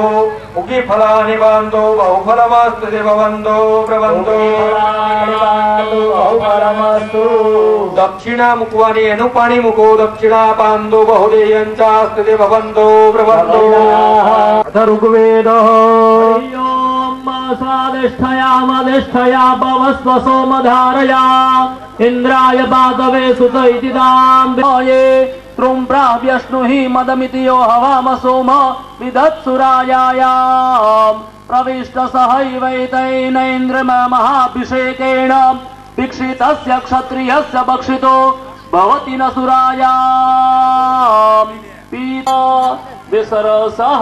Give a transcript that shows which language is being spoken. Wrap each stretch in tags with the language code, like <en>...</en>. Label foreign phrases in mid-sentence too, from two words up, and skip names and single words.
<gu>ઉગી ફલાની બાંધો</gu> <sa>બહુફલમસ્તુ ભવંતો બ્રવંતો।</sa> <gu>દક્ષિણા મૂકવાની એનું પાણી મૂકો। દક્ષિણા બાંધો</gu> <sa>બહુદેયંચાસ્તુ ભવંતો બ્રવંતો। ઋગ્વેદ स्वादिष्ठया भवस्व सोमधारया इंद्राय बाधवे सुत इति दाम्बे त्रुं प्राव्यश्नुहि मदमिति यो हवाम सोम विदत्सुरायायाम् प्रविष्ट सहैवैतेन इन्द्रम महाभिषेकेण दीक्षितस्य क्षत्रियस्य भक्षितो भवति न सुरायाम् पीता विसरसः।</sa>